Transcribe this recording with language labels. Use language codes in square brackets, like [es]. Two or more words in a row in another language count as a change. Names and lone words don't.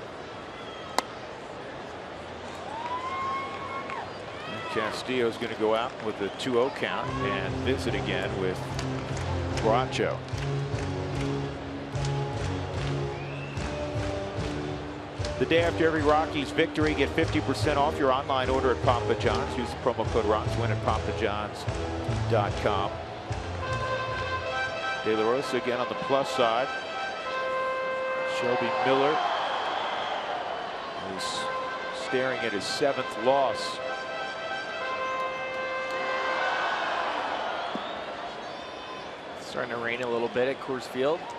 [en] Castillo's going to go out with a 2-0 count and visit again with Bracho. The day after every Rockies victory, get 50% off your online order at Papa John's. Use the promo code ROCKSWIN at papajohns.com. De La Rosa again on the plus side. Shelby Miller He's staring at his 7th loss. Starting to rain a little bit at Coors Field.